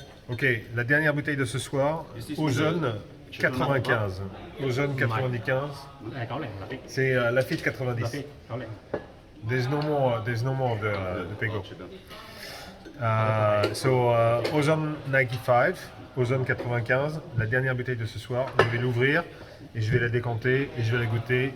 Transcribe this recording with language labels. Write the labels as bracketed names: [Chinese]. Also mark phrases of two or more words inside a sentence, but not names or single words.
[French] Ok, la dernière bouteille de ce soir, Ozone 95. Ozone 95, [Vietnamese] Có lẽ là [French] c'est Lafite 90. [Vietnamese] có lẽ [English] There's no more of the Pego. [French] Ozone 95, Ozone 95, la dernière bouteille de ce soir. Je vais l'ouvrir et je vais la décanter et je vais la goûter.